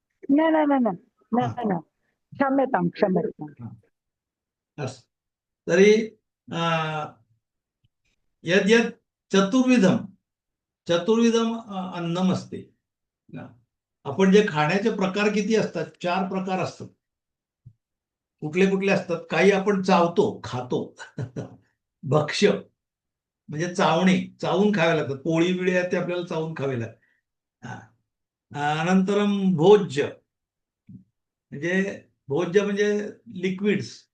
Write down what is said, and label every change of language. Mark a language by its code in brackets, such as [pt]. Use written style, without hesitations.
[mr] नाही नाही नाही नाही नाही. [sa] क्षम्यतां क्षम्यतां. अस्तु. तर्हि यद्यत् चतुर्विधं अन्नम् अस्ति. [mr] आपण जे खाण्याचे प्रकार किती असतात? 4 प्रकार असतात. कुठले कुठले असतात? काही आपण चावतो, खातो. भक्ष्य म्हणजे चावून खावे लागतात. पोळी बिळी आहे ते आपल्याला चावून खावे लागतात. अनंतरम भोज्य म्हणजे लिक्विड्स.